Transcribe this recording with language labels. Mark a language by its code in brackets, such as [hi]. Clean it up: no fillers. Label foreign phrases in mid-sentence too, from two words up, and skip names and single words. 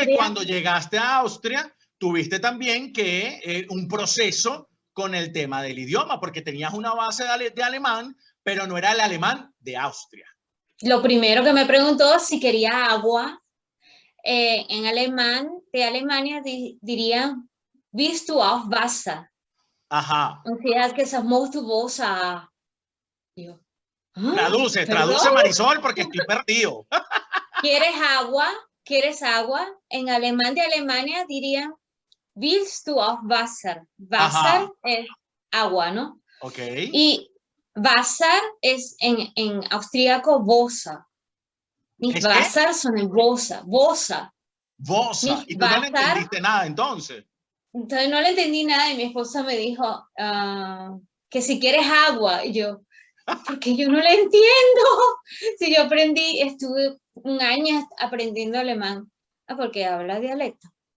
[es] que cuando llegaste a Austria, tuviste también que un proceso con el tema del idioma, porque tenías una base de alemán, pero no era el alemán de Austria. Lo primero que me preguntó si quería agua, en alemán de Alemania dirían, [de] willst du auch Wasser? [es] Ajá. O sea, que sos muito Wasser. Traduce, Marisol, porque estoy perdido. ¿Quieres agua? ¿Quieres agua? En alemán de Alemania dirían, [de] willst du auch Wasser? [es] Wasser es agua, ¿no? Ok. Y Wasser es en austríaco Wasser. [de] Nicht [es] ¿Es qué? [de] Wasser, sondern Bosa, Bosa. Bosa. Nicht [es] Y tú no le [de] Wasser. [es] entendiste nada entonces. Entonces no le entendí nada y mi esposa me dijo que si quieres agua. Y yo, porque yo no le entiendo. Si yo aprendí, estuve un año aprendiendo alemán. Ah, porque habla dialecto.